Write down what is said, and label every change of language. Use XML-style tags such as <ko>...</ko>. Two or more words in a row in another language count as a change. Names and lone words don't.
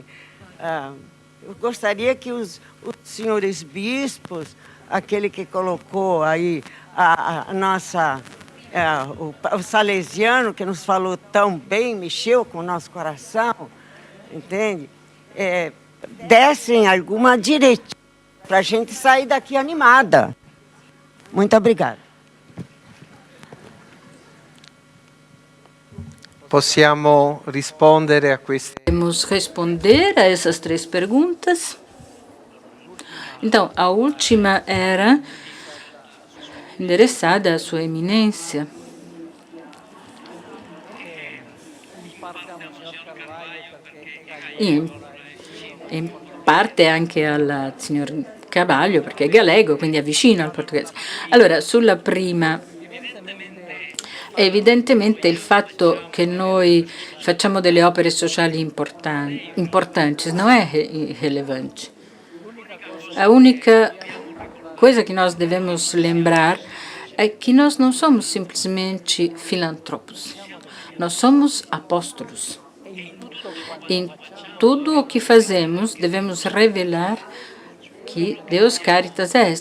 <pt>eu gostaria que os senhores bispos, aquele que colocou aí a nossa... o salesiano, que nos falou tão bem, mexeu com o nosso coração, entende? Dessem alguma diretiva para a gente sair daqui animada. Muito obrigada.</pt> <it>Possiamo rispondere a queste?</it> <pt>Podemos responder a essas 3 perguntas. Então, a última era endereçada à Sua Eminência.</pt> <it>In parte anche al signor Carvalho, perché è gallego, quindi è vicino al portoghese. Allora, sulla prima, evidentemente il fatto che noi facciamo delle opere sociali importanti non è relevante.</it> <pt>A única coisa que nós devemos lembrar é que nós não somos simplesmente filantropos. Nós somos apóstolos. Em tudo o que fazemos, devemos revelar que</pt> <la>Deus Caritas est.</la>